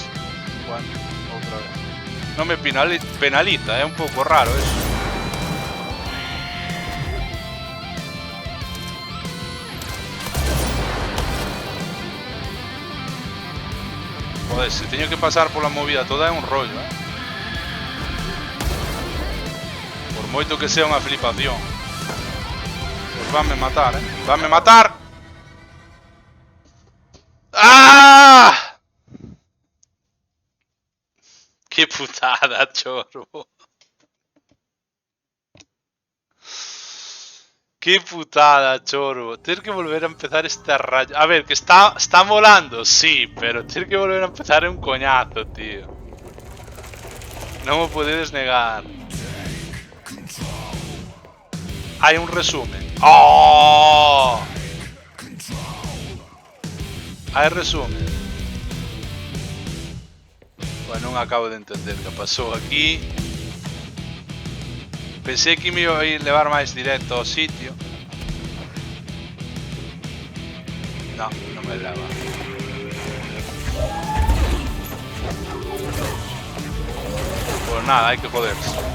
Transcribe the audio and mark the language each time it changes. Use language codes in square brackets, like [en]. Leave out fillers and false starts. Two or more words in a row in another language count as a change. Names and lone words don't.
[es] Bueno, otra vez. No me penaliza, es un poco raro eso. [gl] Joder, si teño que pasar por la movida toda é un rollo, Por moito que sea unha flipación. Pues vanme matar, ¡Vanme matar! ¡Ah! [es] ¡Qué putada, chorbo! ¡Qué putada, chorbo! Tienes que volver a empezar este rayo. A ver, que está molando, sí, pero tienes que volver a empezar un coñazo, tío. No me puedes negar. Hay un resumen. ¡Oh! Hay resumen. [gl] Bueno, non acabo de entender que pasou aquí. Pensei que me iba a ir levar máis directo ao sitio. No, non me leva. [es] Pues nada, [gl] hai que joderse.